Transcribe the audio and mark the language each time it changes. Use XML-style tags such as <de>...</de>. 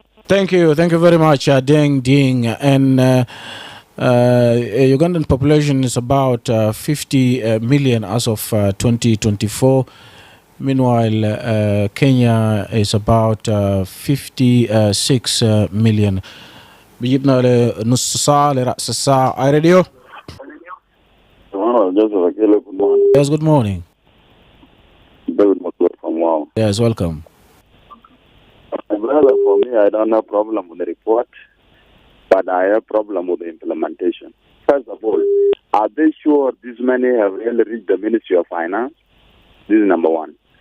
<en>Thank you very much, Ding Ding. And Ugandan population is about 50 million as of 2024. Meanwhile, Kenya is about 56 million.</en> <ar>بيجيبنا لنص ساعة لرأس الساعة. راديو.</ar> <en>Joseph Akile, good morning. Yes, good morning. David Matur from Wow. Yes, welcome. My brother, for me, I don't have problem with the report, but I have problem with the implementation. First of all, are they sure this money have really reached the Ministry of Finance? This is number one.</en>